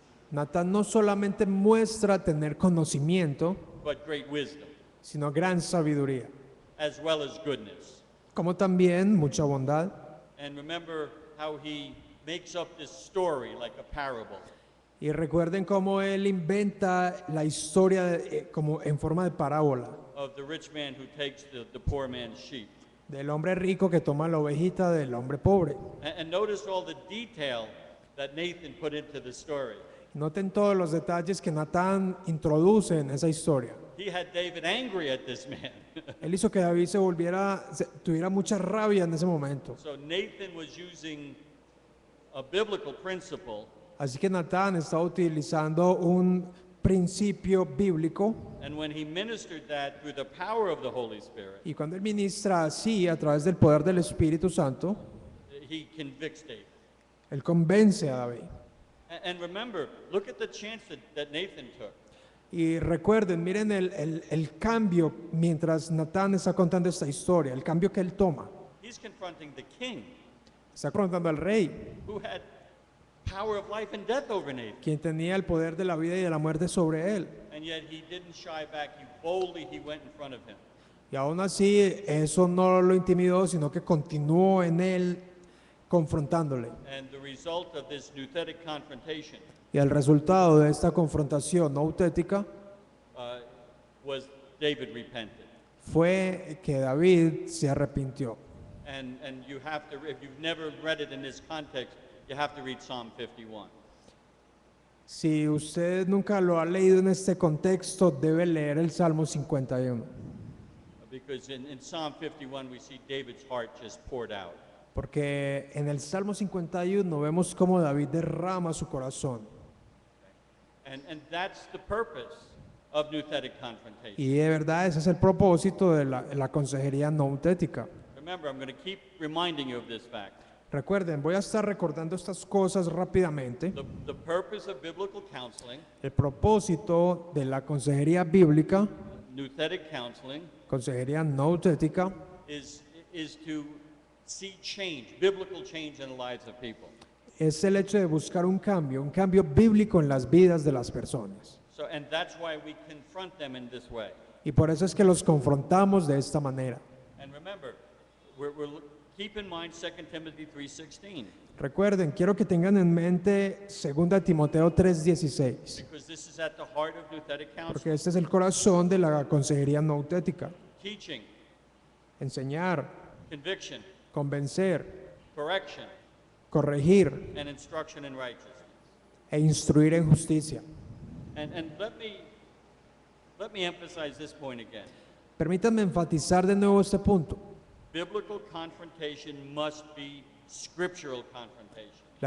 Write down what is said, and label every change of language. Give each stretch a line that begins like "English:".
Spanish: Natán no solamente muestra tener conocimiento,
English: but great wisdom,
Spanish: sino gran sabiduría,
English: as well as goodness.
Spanish: como también mucha bondad.
English: And remember how he makes up this story like a parable
Spanish: Y recuerden cómo él inventa la historia como en forma de parábola,
English: of the rich man who takes the poor man's sheep.
Spanish: del hombre rico que toma la ovejita del hombre pobre.
English: And notice all the detail that Nathan put into the story.
Spanish: Noten todos los detalles que Natán introduce en esa historia.
English: He had David angry at this man.
Spanish: Él hizo que David tuviera mucha rabia en ese momento.
English: So Nathan was using a biblical principle,
Spanish: Así que Natán está utilizando un principio bíblico,
English: and when he ministered that through the power of the Holy Spirit,
Spanish: y cuando él ministra así a través del poder del Espíritu Santo,
English: he convicts David.
Spanish: él convence a David.
English: And remember, look at the chance that Nathan took.
Spanish: Y recuerden, miren el cambio mientras Natán está contando esta historia, el cambio que él toma.
English: He's confronting the king
Spanish: Está confrontando al rey,
English: who had power of life and death over Nathan.
Spanish: quien tenía el poder de la vida y de la muerte sobre él.
English: And yet he didn't shy back. He went in front of him.
Spanish: Y aún así, eso no lo intimidó, sino que continuó en él confrontándole.
English: And the result of this nouthetic confrontation
Spanish: Y el resultado de esta confrontación noutética
English: was David repented.
Spanish: fue que David se arrepintió.
English: And you have to, if you've never read it in this context, you have to read Psalm 51.
Spanish: Si usted nunca lo ha leído en este contexto, debe leer el Salmo 51,
English: Because in Psalm 51, we see David's heart just poured out.
Spanish: porque en el Salmo 51 vemos cómo David derrama su corazón.
English: And that's the purpose of nouthetic confrontation.
Spanish: Y de verdad ese es el propósito de la consejería noutética.
English: Remember, I'm going to keep reminding you of this fact.
Spanish: Recuerden, voy a estar recordando estas cosas rápidamente.
English: The purpose of biblical counseling,
Spanish: El propósito de la consejería bíblica,
English: nouthetic counseling,
Spanish: consejería noutética,
English: is to see change, biblical change in the lives of people.
Spanish: es el hecho de buscar un cambio bíblico en las vidas de las personas.
English: So, and that's why we confront them in this way.
Spanish: Y por eso es que los confrontamos de esta manera.
English: And remember, we're Keep in mind 2 Timothy 3:16,
Spanish: Recuerden, quiero que tengan en mente 2 Timoteo 3:16,
English: because this is at the heart of nouthetic
Spanish: porque
English: counseling.
Spanish: este es el corazón de la consejería noutética.
English: Teaching,
Spanish: Enseñar,
English: conviction,
Spanish: convencer,
English: correction,
Spanish: corregir
English: and instruction in righteousness.
Spanish: e instruir en justicia.
English: And let me emphasize this point again.
Spanish: Permítanme enfatizar de nuevo este punto.
English: Biblical confrontation must be scriptural confrontation.